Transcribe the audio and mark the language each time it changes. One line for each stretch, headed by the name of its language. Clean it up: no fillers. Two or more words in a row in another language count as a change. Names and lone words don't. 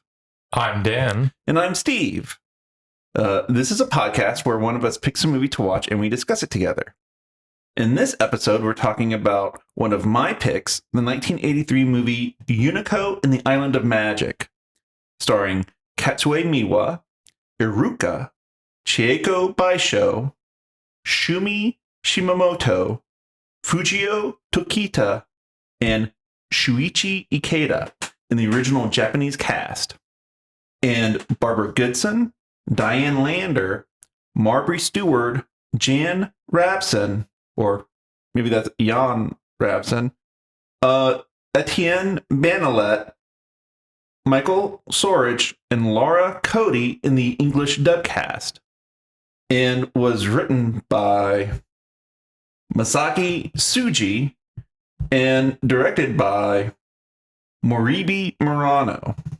English: I'm Dan. And I'm Steve. This is a podcast where one of us picks a movie to watch and we discuss it together. In this episode, we're talking about one of my picks, the 1983 movie Unico and the Island of Magic, starring Katsue Miwa, Iruka, Chieko Baisho, Shumi Shimamoto, Fujio Tokita, and Shuichi Ikeda in the original Japanese cast, and Barbara Goodson, Diane Lander, Marbury Stewart, Jan Rabson, or maybe that's Jan Rabson, Etienne Banalet, Michael Sorich, and Laura Cody in the English dub cast, and was written by Masaki Tsuji and directed by Moribi Murano.